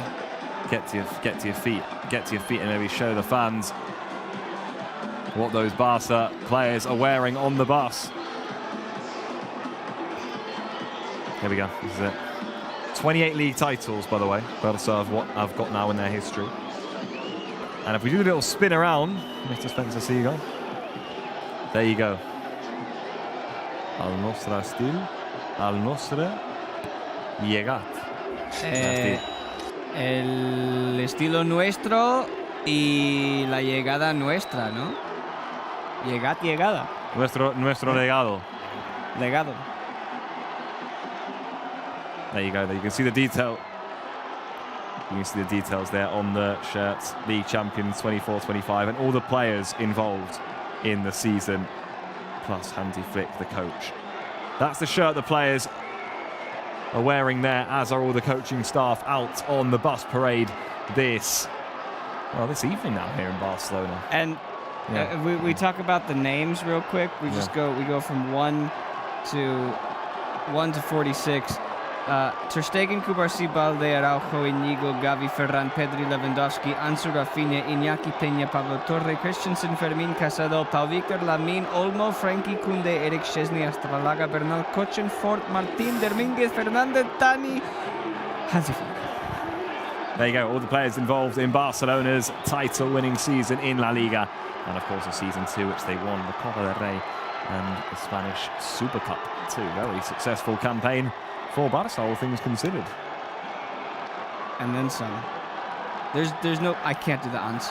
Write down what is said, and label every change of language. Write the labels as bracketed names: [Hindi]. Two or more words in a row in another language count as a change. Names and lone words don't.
[English] get to your feet, and maybe show the fans what those Barca players are wearing on the bus. Here we go. This is it. 28 league titles, by the way. Barca have got now in their history. And if we do a little spin around, Mr. Spencer Seagull, there you go. [Catalan] Al nostre stil, al nostre llegat. [Spanish] El estilo nuestro y la llegada nuestra, ¿no? Llegada. Nuestro legado. Legado. [English] There you go. There you can see the detail. You can see the details there on the shirts. League champions 24-25 and all the players involved in the season, plus Hansi Flick, the coach. That's the shirt the players are wearing there, as are all the coaching staff out on the bus parade this evening now here in Barcelona. And Yeah. We talk about the names real quick. We go from 1 to 46. Ter Stegen, Cubarsí, Balde, Araujo, Íñigo, Gavi, Ferran, Pedri, Lewandowski, Ansu, Rafinha, Iñaki, Peña, Pablo Torre, Christensen, Fermín, Casado, Pau Victor, Lamine, Olmo, Frankie, Koundé, Eric Szczesny, Astralaga, Bernal, Kochen, Ford, Martín, Domínguez, Fernández, Tani, Hansi Flick. There you go, all the players involved in Barcelona's title-winning season in La Liga. And of course, a season 2, which they won the Copa del Rey and the Spanish Super Cup too. Very successful campaign for Barca, all things considered. And then some. There's no. I can't do the answer.